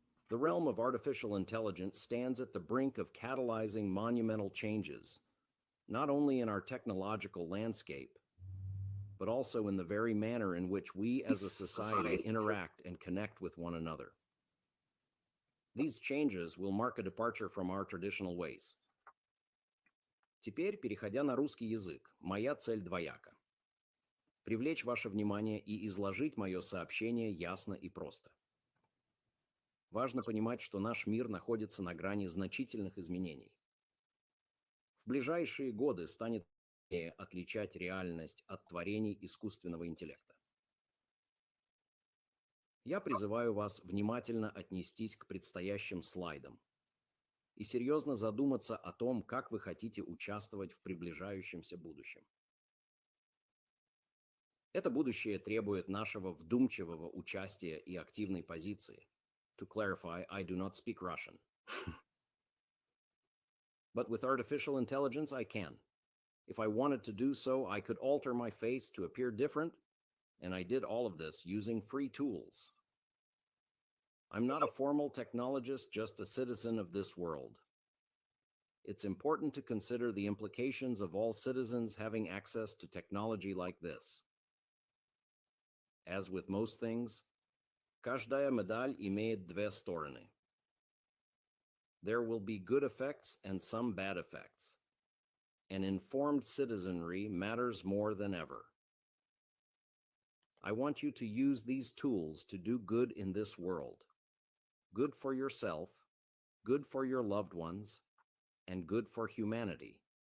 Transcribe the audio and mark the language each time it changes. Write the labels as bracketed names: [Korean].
[English] The realm of artificial intelligence stands at the brink of catalyzing monumental changes, not only in our technological landscape, but also in the very manner in which we as a society interact and connect with one another. These changes will mark a departure from our traditional ways. [Russian] Теперь, переходя на русский язык, моя цель двояка. Привлечь ваше внимание и изложить мое сообщение ясно и просто. Важно понимать, что наш мир находится на грани значительных изменений. В ближайшие годы станет труднее отличать реальность от творений искусственного интеллекта. Я призываю вас внимательно отнестись к предстоящим слайдам и серьезно задуматься о том, как вы хотите участвовать в приближающемся будущем. Это будущее требует нашего вдумчивого участия и активной позиции. [English] To clarify, I do not speak Russian. But with artificial intelligence, I can. If I wanted to do so, I could alter my face to appear different, and I did all of this using free tools. I'm not a formal technologist, just a citizen of this world. It's important to consider the implications of all citizens having access to technology like this. As with most things, [Russian] каждая медаль имеет две стороны. [English] There will be good effects and some bad effects. An informed citizenry matters more than ever. I want you to use these tools to do good in this world. Good for yourself, good for your loved ones, and good for humanity.